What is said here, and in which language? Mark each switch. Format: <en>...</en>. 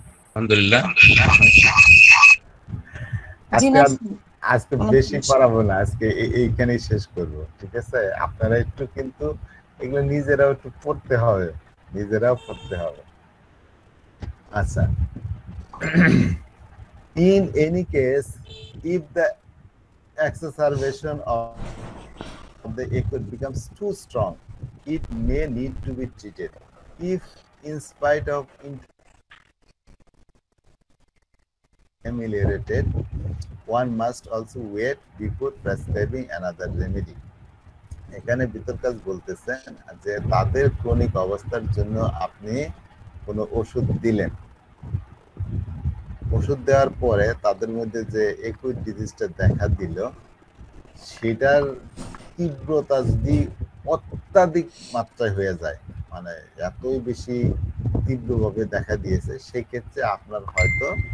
<bn>আলহামদুলিল্লাহ। আজকে বেশি পড়াবো না, আজকে এইখানেই শেষ করব, ঠিক আছে? আপনারা একটু কিন্তু এগুলো নিজেরাও একটু পড়তে হবে, নিজেরাও পড়তে হবে।</bn> <en>আচ্ছা, in any case, if the exacerbation of the acute becomes too strong, it may need to be treated. If in spite of ameliorated, one must also wait before prescribing another remedy.</en> <bn>এখানে বিতর্কাস বলতেছেন যে তাদের chronic অবস্থার জন্য আপনি কোনো ওষুধ দিলেন, ওষুধ দেওয়ার পরে তাদের মধ্যে যে একট ডিজিজটা দেখা দিল, সেটার তীব্রতা যদি অত্যাধিক মাত্রায় হয়ে যায়, মানে এতই বেশি তীব্রভাবে দেখা দিয়েছে, সেক্ষেত্রে আপনার হয়তো</bn>